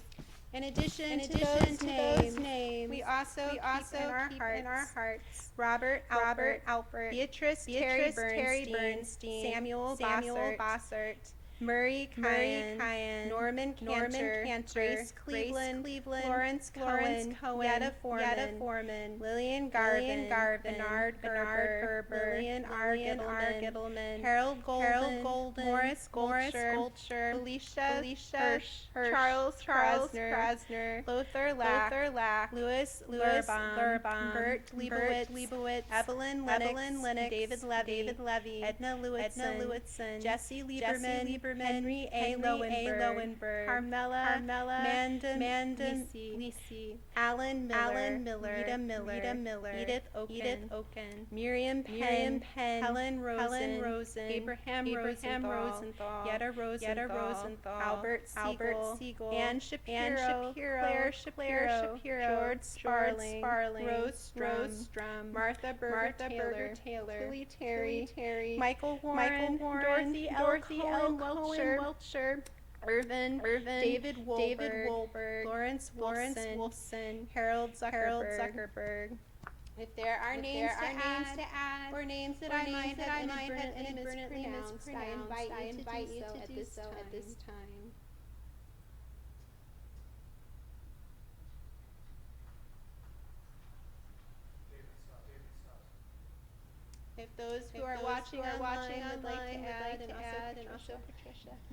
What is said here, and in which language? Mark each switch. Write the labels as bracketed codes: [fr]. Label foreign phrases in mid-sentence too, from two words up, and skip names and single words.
[en] In addition to those names, we also keep in our hearts Robert Alpert, Beatrice Terry Bernstein, Samuel Bossert, Murray Kyan, Norman Cantor, Grace Cleveland, Florence Cohen, Yetta Foreman, Lillian Garvin, Bernard Gerber, Lillian R. Gittleman, Harold Golden, Morris Goldsher, Felicia Hirsch, Charles Krasner, Lothar Lack, Louis Lurbaum, Bert Leibowitz, Evelyn Lennox, David Levy, Edna Lewitson, Jesse Lieberman, Lieberman, Henry A. Lowenberg, Carmela Mandan Lisi, Alan Miller, Rita Miller, Edith Oken, Miriam Penn, Helen Rosen, Abraham Rosenthal, Yetta Rosenthal, Albert Siegel, Ann Shapiro, Claire Shapiro, George Sparling, Rose Strum, Martha Berger Taylor, Tilly Terry, Michael Warren, Dorothy L. Welcher, Irvin, David Wolberg, Lawrence Wilson, Harold Zuckerberg. If there are names to add, or names that I might have inadvertently mispronounced, I invite you to do so at this time. If those who are watching online would like to add, and also Patricia.